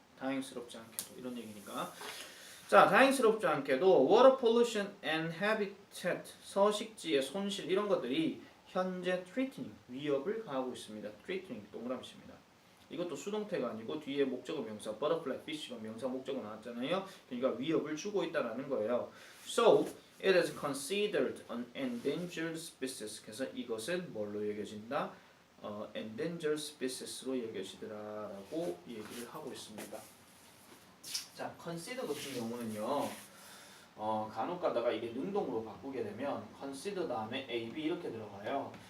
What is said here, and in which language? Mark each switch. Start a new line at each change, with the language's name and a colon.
Korean: 다행스럽지 않게도 이런 얘기니까. 자, 다행스럽지 않게도
English: water pollution and habitat
Korean: 서식지의 손실 이런 것들이 현재 threatening 위협을 가하고 있습니다. threatening 동그라미입니다. 이것도 수동태가 아니고 뒤에 목적어 명사 butterfly fish가 명사 목적어 나왔잖아요. 그러니까 위협을 주고 있다라는 거예요.
English: So it is considered an endangered species.
Korean: 그래서 이것은 뭘로 여겨진다? endangered species로 여겨지더라라고 얘기를 하고 있습니다. 자, consider 같은 경우는요. 간혹 가다가 이게 능동으로 바꾸게 되면 consider 다음에 A, B 이렇게 들어가요.